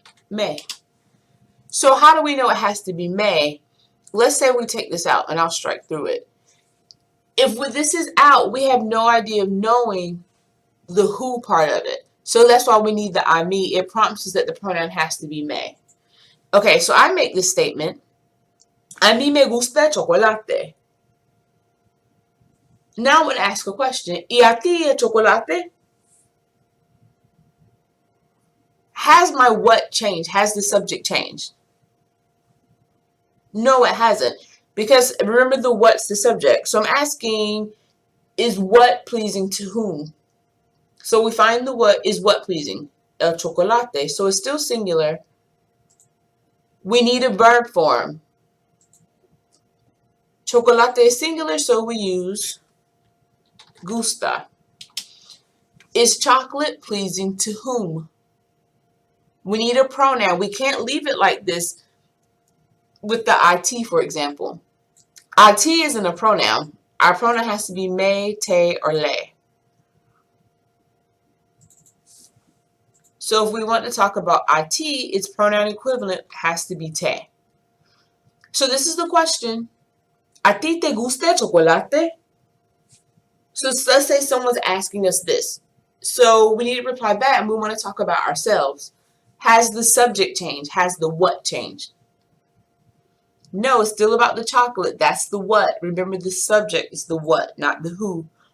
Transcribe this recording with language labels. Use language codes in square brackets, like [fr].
[en] Me. So how do we know it has to be me? Let's say we take this out, and I'll strike through it. If this is out, we have no idea of knowing the who part of it. So that's why we need the a mí. It prompts us that the pronoun has to be me. Okay, so I make this statement. [es] A mí me gusta el chocolate. [en] Now I'm going to ask a question. [es] ¿Y a ti el chocolate? [en] Has my what changed? Has the subject changed? No, it hasn't. Because remember, the what's the subject. So I'm asking, is what pleasing to whom? So we find the what is what pleasing. [es] El chocolate. [en] So it's still singular. We need a verb form. Chocolate is singular, so we use Gustar. Is chocolate pleasing to whom? We need a pronoun. We can't leave it like this with the it, for example. It isn't a pronoun. Our pronoun has to be me, te, or le. So if we want to talk about it, its pronoun equivalent has to be te. So this is the question. [es] ¿A ti te gusta el chocolate? [en] So let's say someone's asking us this. So we need to reply back, and we want to talk about ourselves. Has the subject changed? Has the what changed? No, it's still about the chocolate. That's the what. Remember, the subject is the what, not the who.